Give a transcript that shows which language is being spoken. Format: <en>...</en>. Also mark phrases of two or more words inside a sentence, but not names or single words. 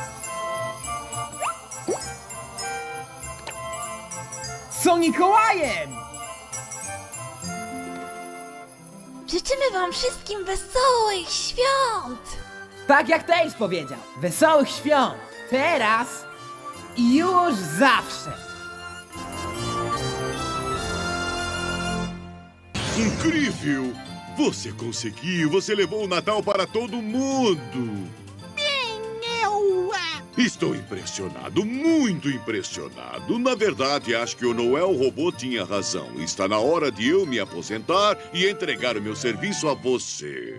<pl>Sonikołajem! Życzymy wam wszystkim wesołych świąt! Tak jak Tails powiedział. Wesołych świąt. Teraz i już zawsze.</pl> <pt>Incrível! Você conseguiu! Você levou o Natal para todo mundo! Estou impressionado, muito impressionado. Na verdade, acho que o Noel Robô tinha razão. Está na hora de eu me aposentar e entregar o meu serviço a você.</pt>